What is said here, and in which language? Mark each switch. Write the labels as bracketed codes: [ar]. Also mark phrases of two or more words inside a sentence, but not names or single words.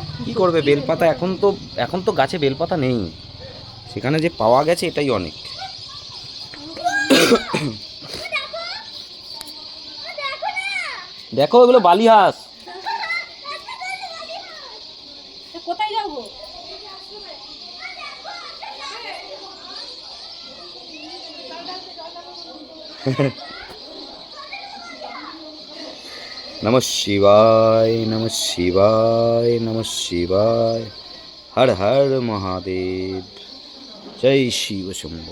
[bn] কি করবে, বেলপাতা এখন তো গাছে বেলপাতা নেই, সেখানে যে পাওয়া গেছে এটাই অনেক। দেখো এগুলো বালিহাঁস। কোথায় যাবো? [sa] नमः शिवाय, नमः शिवाय, नमः शिवाय। हर हर महादेव, जय शिव शंभो।